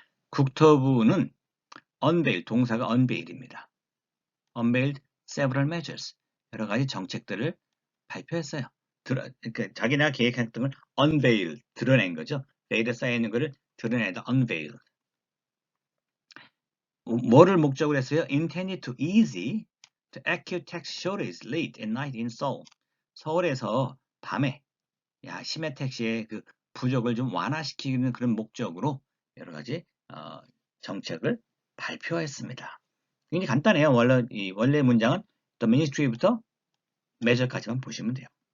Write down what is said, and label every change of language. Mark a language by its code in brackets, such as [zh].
[ko] 국토부는 unveil, 동사가 unveil입니다. [en] unveiled several measures, [ko] 여러 가지 정책들을 발표했어요. 그러니까 자기네가 계획했던 걸 unveil, 드러낸 거죠. veil에 쌓여있는 거를 드러내다 unveil. 뭐를 목적으로 했어요? [en] Intended to ease the acute tax shortage late at night in Seoul. [ko] 서울에서 밤에 심야 택시의 그 부족을 좀 완화시키는 그런 목적으로 여러 가지 정책을 발표했습니다. 굉장히 간단해요. 원래 문장은 the ministry부터 measure까지만 보시면 돼요.